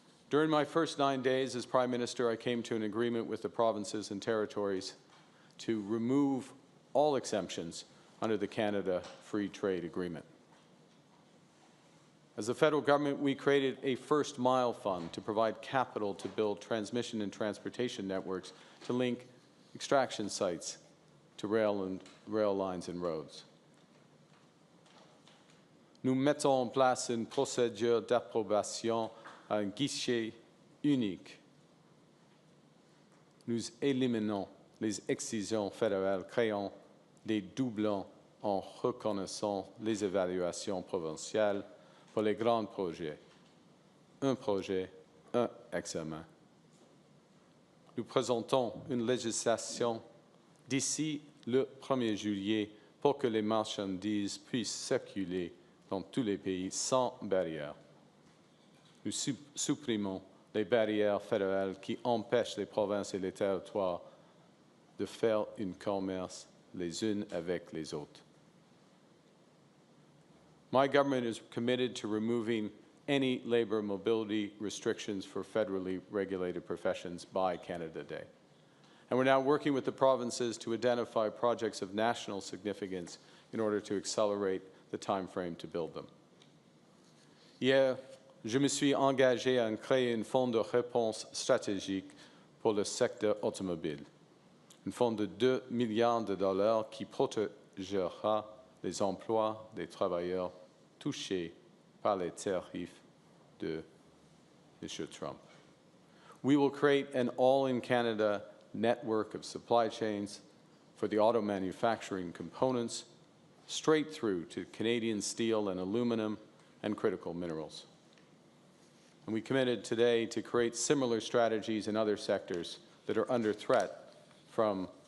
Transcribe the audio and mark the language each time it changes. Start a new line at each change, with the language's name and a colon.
English: During my first 9 days as Prime Minister, I came to an agreement with the provinces and territories to remove all exemptions under the Canada Free Trade Agreement. As the federal government, we created a First Mile Fund to provide capital to build transmission and transportation networks to link extraction sites to rail lines and roads.
French: Nous mettons en place une procédure d'approbation à un guichet unique. Nous éliminons les excisions fédérales créant des doublons en reconnaissant les évaluations provinciales pour les grands projets. Un projet, un examen. Nous présentons une législation d'ici le 1er juillet pour que les marchandises puissent circuler dans tous les pays sans barrière. Nous supprimons les barrières fédérales qui empêchent les provinces et les territoires de faire un commerce les unes avec les autres.
English: My government is committed to removing any labor mobility restrictions for federally regulated professions by Canada Day. And we're now working with the provinces to identify projects of national significance in order to accelerate the time frame to build them.
French: Hier, je me suis engagé à créer un fonds de réponse stratégique pour le secteur automobile, un fonds de 2 milliards de dollars qui protégera les emplois des travailleurs touchés par les tariffs de M. Trump.
English: We will create an all-in-Canada network of supply chains for the auto manufacturing components straight through to Canadian steel and aluminum and critical minerals. And we committed today to create similar strategies in other sectors that are under threat from